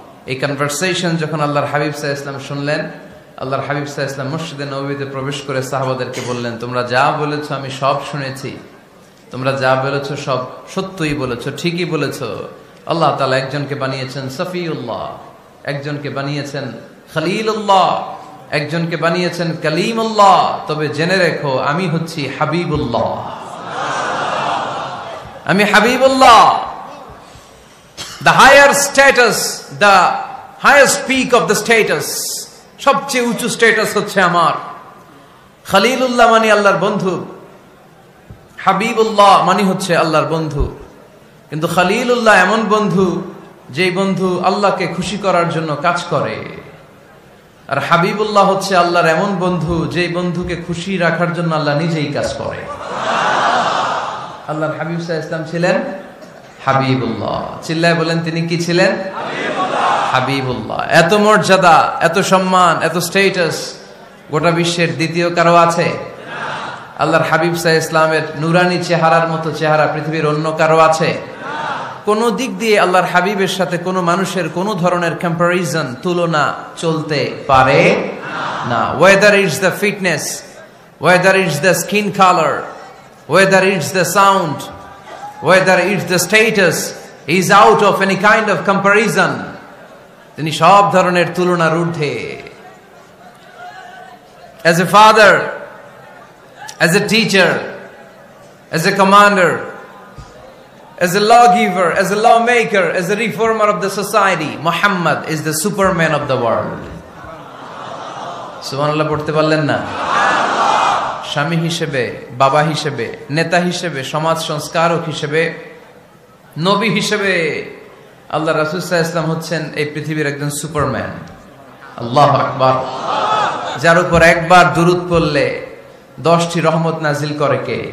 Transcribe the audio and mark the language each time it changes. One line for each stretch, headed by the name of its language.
Bangla: এই কনভারসেশন যখন আল্লাহর হাবিব সাল্লাল্লাহু আলাইহি ওয়াসাল্লাম শুনলেন, আল্লাহর হাবিব সাল্লাল্লাহু আলাইহি ওয়াসাল্লাম মসজিদে নববীতে প্রবেশ করে সাহাবাদেরকে বললেন, তোমরা যা বলেছো আমি সব শুনেছি, তোমরা যা বলেছো সব সত্যই বলেছো, ঠিকই বলেছো। আল্লাহ তাআলা একজনকে বানিয়েছেন সফিউল্লাহ, একজনকে বানিয়েছেন খলিলুল্লাহ, একজনকে বানিয়েছেন কালিমুল্লাহ। তবে জেনে রেখো আমি হচ্ছি হাবিবুল্লাহ, আমি Habibullah.
English: The higher status, the highest peak of the status,
Bangla: সবচেয়ে উঁচু স্ট্যাটাস হচ্ছে আমার। খলিলুল্লাহ মানে আল্লাহর বন্ধু, হাবিবুল্লাহ মানে হচ্ছে আল্লাহর বন্ধু। কিন্তু খলিলুল্লাহ এমন বন্ধু যেই বন্ধু আল্লাহকে খুশি করার জন্য কাজ করে, আর হাবিবুল্লাহ হচ্ছে আল্লাহর এমন বন্ধু যেই বন্ধুকে খুশি রাখার জন্য আল্লাহ নিজেই কাজ করে। আল্লাহর হাবিব সাল্লাল্লাহু আলাইহি ওয়াসাল্লাম ছিলেন হাবিবুল্লাহ। চিল্লায় বলেন, তিনি কি ছিলেন? হাবিবুল্লাহ। এত মর্যাদা, এত সম্মান, এত স্ট্যাটাস গোটা বিশ্বের দ্বিতীয় কারো আছে? আল্লাহর হাবিব সাল্লাল্লাহু আলাইহি ওয়াসাল্লামের নুরানি চেহারার মতো চেহারা পৃথিবীর অন্য কারো আছে? কোন দিক দিয়ে আল্লাহর হাবিবের সাথে কোন মানুষের কোন ধরনের কম্পারিজন, তুলনা চলতে পারে না।
English: Whether it's the fitness, whether it's the skin colour, whether it's the sound, whether it's the status, is out of any kind of comparison.
Bangla: তিনি সব ধরনের তুলনার ঊর্ধ্বে।
English: As a father, as a teacher, as a commander, as a lawgiver, as a lawmaker, as a reformer of the society, Muhammad is the superman of the world.
Bangla: সুবহানাল্লাহ পড়তে পারলেন না? স্বামী হিসেবে, বাবা হিসেবে, নেতা হিসেবে, সমাজ সংস্কারক হিসেবে, নবী হিসেবে আল্লাহ রাসূল সাল্লাল্লাহু আলাইহি ওয়াসাল্লাম হচ্ছেন এই পৃথিবীর একজন সুপারম্যান। আল্লাহু আকবার। যার উপর একবার দুরূদ পড়লে 10টি রহমত নাজিল করে কে?